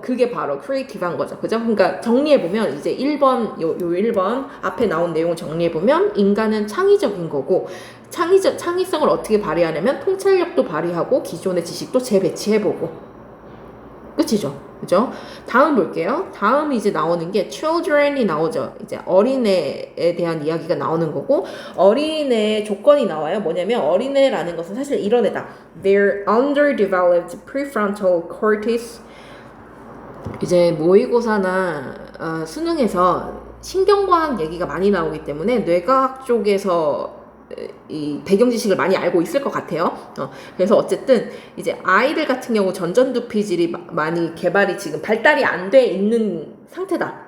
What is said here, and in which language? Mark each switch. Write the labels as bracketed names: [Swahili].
[Korean] 그게 바로 크리에이티브한 거죠. 그죠? 그러니까 정리해보면 이제 1번, 요 1번 앞에 나온 내용을 정리해보면 인간은 창의적인 거고 창의성을 어떻게 발휘하냐면 통찰력도 발휘하고 기존의 지식도 재배치해보고 끝이죠. 그죠? 다음 볼게요. 다음 이제 나오는 게 children이 나오죠. 이제 어린애에 대한 이야기가 나오는 거고 어린애 조건이 나와요. 뭐냐면 어린애라는 것은 사실 이런 애다. [English] They're underdeveloped prefrontal cortex. [Korean] 이제 모의고사나 수능에서 신경과학 얘기가 많이 나오기 때문에 뇌과학 쪽에서 이 배경 지식을 많이 알고 있을 것 같아요. 그래서 어쨌든 이제 아이들 같은 경우 전전두피질이 많이 개발이 지금 발달이 안 돼 있는 상태다.